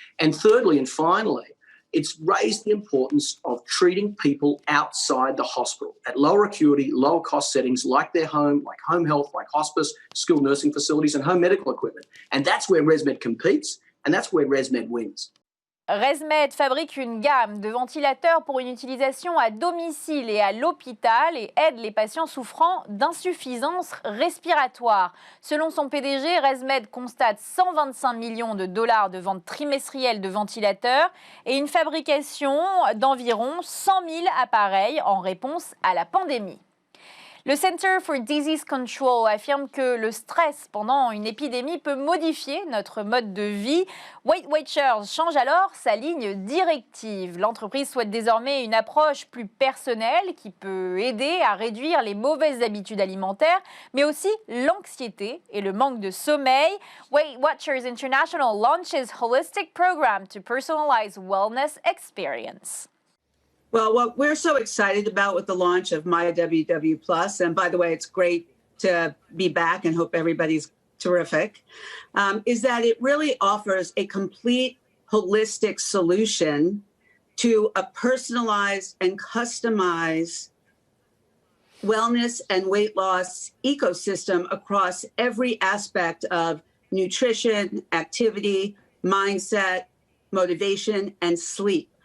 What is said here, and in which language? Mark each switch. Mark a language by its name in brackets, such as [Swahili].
[English] And thirdly and finally, it's raised the importance of treating people outside the hospital at lower acuity, lower cost settings like their home, like home health, like hospice, skilled nursing facilities, and home medical equipment. And that's where ResMed competes, and that's where ResMed wins. [French] ResMed fabrique une gamme de ventilateurs pour une utilisation à domicile et à l'hôpital et aide les patients souffrant d'insuffisance respiratoire. Selon son PDG, ResMed constate 125 millions de dollars de ventes trimestrielles de ventilateurs et une fabrication d'environ 100 000 appareils en réponse à la pandémie. Le Center for Disease Control affirme que le stress pendant une épidémie peut modifier notre mode de vie. Weight Watchers change alors sa ligne directive. L'entreprise souhaite désormais une approche plus personnelle qui peut aider à réduire les mauvaises habitudes alimentaires, mais aussi l'anxiété et le manque de sommeil. [English] Weight Watchers International launches holistic program to personalize wellness experience. Well, what we're so excited about with the launch of My WW Plus, and by the way, it's great to be back and hope everybody's terrific, is that it really offers a complete holistic solution to a personalized and customized wellness and weight loss ecosystem across every aspect of nutrition, activity, mindset, motivation, and sleep.